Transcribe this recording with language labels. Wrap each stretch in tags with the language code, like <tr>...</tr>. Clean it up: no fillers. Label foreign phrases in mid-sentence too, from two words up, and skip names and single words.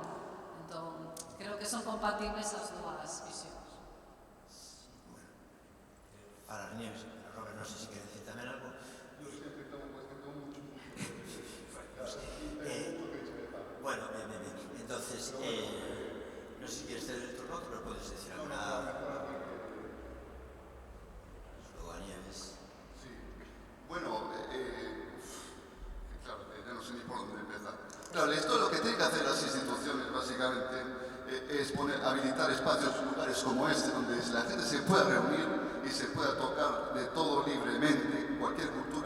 <gl>Entón, creo que son compatibles as dúas visións. Para Nieves, Robert, non sei se quer decir tamén algo.</gl> <es>Bueno, entonces, no sé si quieres ceder el turno, pero puedes decir alguna... Luego a Nieves. Sí. Bueno, claro, ya no sé ni por dónde empezar. Claro, esto lo que tienen que hacer las instituciones, básicamente, es habilitar espacios, lugares como este, donde la gente se pueda reunir y se pueda tocar de todo libremente, cualquier cultura.</es>